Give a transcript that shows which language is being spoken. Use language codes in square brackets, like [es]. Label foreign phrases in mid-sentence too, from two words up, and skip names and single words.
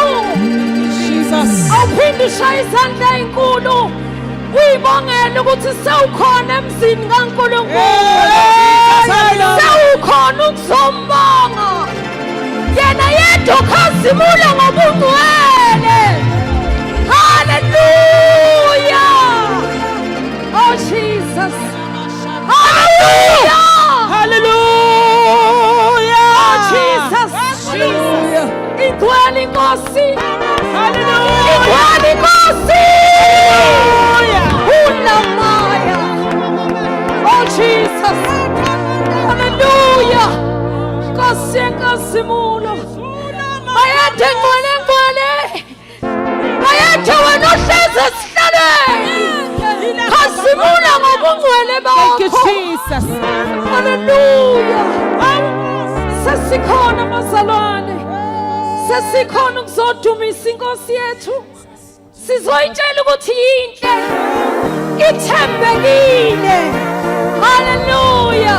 [zu] Jesus. Awuphinde ushaye izandla ezinkulu. Uyibongela ukuthi sewukhona emzini kaNkulunkulu. Sewukhona ukuzombonga. Yena yedwa ukhazimula ngobungcwele. Hallelujah. Oh Jesus. Hallelujah. Hallelujah. Oh Jesus. Hallelujah. Igcwele inkosi. Hallelujah. Igcwele inkosi. Hallelujah. Ulamaya. Oh Jesus. Hallelujah. Nkosi yenkazimulo. Bayethe ngcwele ngcwele. Bayethe wena ohlezi esihlalweni. Khazimula ngobungcwele bakho. [en] Thank you, Jesus. [zu] Hallelujah. Sesikhona mazalwane. Sesikhona ukuzodumisa inkosi yethu. Sizoyitshela ukuthi yinhle. Ithembekile. Hallelujah.